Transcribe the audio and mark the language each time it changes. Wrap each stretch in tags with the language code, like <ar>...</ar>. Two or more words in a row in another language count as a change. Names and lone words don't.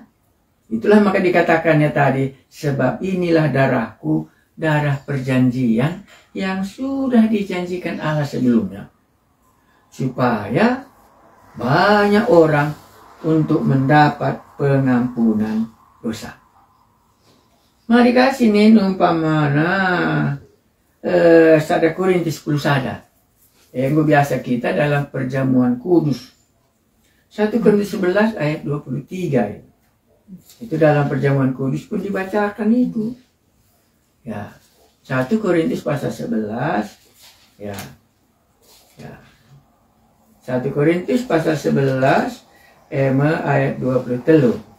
<id>Itulah maka dikatakannya tadi, sebab inilah darahku, darah perjanjian yang sudah dijanjikan Allah sebelumnya. Supaya banyak orang untuk mendapat pengampunan dosa. Mari kasih nih</id> <btx>umpamana sada</btx> <id>Korintus 10 sada. Yang biasa kita dalam perjamuan kudus. 1 Korintus 11 ayat 23. Itu dalam perjamuan kudus pun dibacakan itu. Ya. 1 Korintus pasal 11. Ya. Ya. 1 Korintus pasal 11 ayat 23.</id>